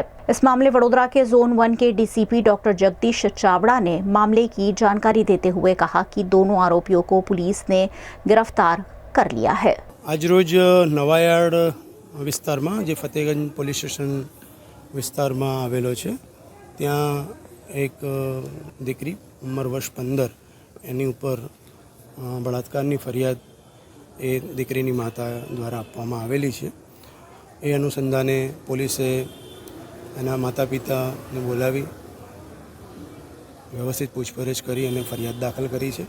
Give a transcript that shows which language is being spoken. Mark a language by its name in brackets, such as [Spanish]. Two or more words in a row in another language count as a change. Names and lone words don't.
[Hindi] इस मामले वडोदरा के जोन 1 के डीसीपी डॉक्टर जगदीश चावड़ा ने मामले की जानकारी देते हुए कहा कि दोनों आरोपियों को पुलिस ने गिरफ्तार कर लिया है। [Gujarati] આજ રોજ નવાયાર્ડ વિસ્તાર માં જો ફતેહગંજ [English] police station [Gujarati] વિસ્તાર માં આવેલો છે ત્યાં એક દીકરી ઉંમર વર્ષ 15 એની ઉપર બળાત્કારની ફરિયાદ એ દીકરીની માતા દ્વારા આપવામાં આવેલી છે। એ અનુસંધાને પોલીસે એના માતા પિતા ને બોલાવી વ્યવસ્થિત પૂછપરછ કરી અને ફરિયાદ દાખલ કરી છે।